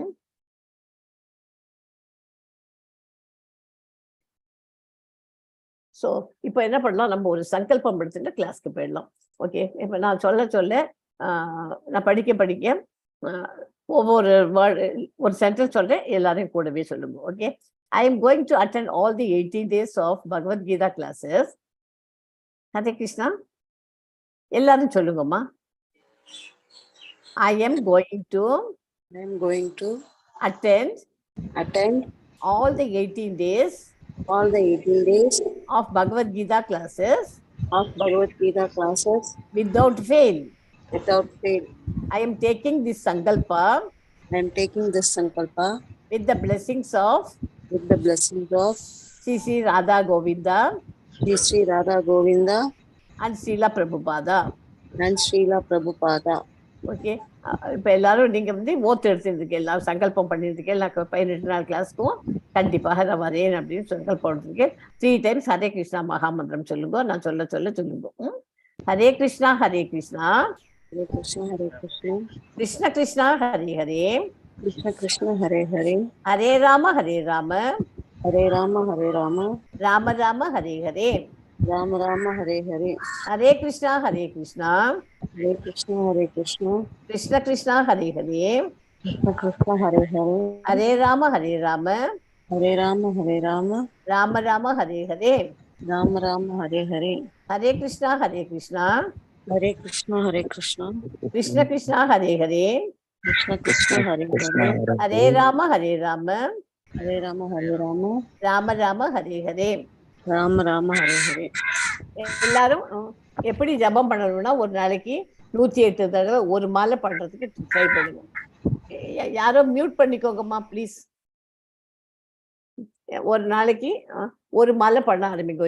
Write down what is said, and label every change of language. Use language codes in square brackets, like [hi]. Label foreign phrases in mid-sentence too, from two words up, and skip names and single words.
[ta] ஸோ இப்போ என்ன பண்ணலாம், நம்ம ஒரு சங்கல்பம் எடுத்துட்டு கிளாஸ்க்கு போயிடலாம். ஓகே, இப்போ நான் சொல்ல நான் படிக்க ஒவ்வொரு ஒரு சென்டென்ஸ் சொல்றேன், எல்லாரையும் கூடவே சொல்லுங்க. ஓகே, [en] I am going to attend all the 18 days of Bhagavad Gita classes. Hare Krishna. [ta] எல்லாரும் சொல்லுங்கம்மா. [en] I am going to attend all the 18 days of Bhagavad Gita classes without fail. I am taking this sankalpa with the blessings of Sri Radha Govinda and Srila Prabhupada. [ta] ஓகே, இப்போ எல்லாரும் நீங்க வந்து ஓத்து எடுத்துருக்கு, எல்லாரும் சங்கல்பம் பண்ணிருக்கேன். நான் 18 நாள் கிளாஸ்க்கும் கண்டிப்பாக நான் வரேன் அப்படின்னு சங்கல்பம் எடுத்துருக்கேன். 3 times ஹரே கிருஷ்ணா மகாமந்திரம் சொல்லுங்க. நான் சொல்ல சொல்லுங்க. ஹரே கிருஷ்ணா ஹரே கிருஷ்ணா கிருஷ்ண கிருஷ்ணா ஹரே ஹரே ஹரே ராம ராம ராம ஹரே ஹரே ஹரே கிருஷ்ணா கிருஷ்ண கிருஷ்ணா ஹரே ஹரே ஹரே ராம ராம ராம ஹரே ஹரே ஹரே கிருஷ்ணா கிருஷ்ண கிருஷ்ணா ஹரே ஹரே ஹரே ராம ராம ராம ஹரே ஹரே. எல்லாரும் எப்படி ஜபம் பண்ணணும்னா, ஒரு நாளைக்கு 108 தடவை ஒரு மாலை பண்றதுக்கு ட்ரை பண்ணுங்க. யாரோ மியூட் பண்ணிக்கோங்கம்மா ப்ளீஸ். ஒரு நாளைக்கு ஒரு மாலை பண்ண ஆரம்பிக்கும்.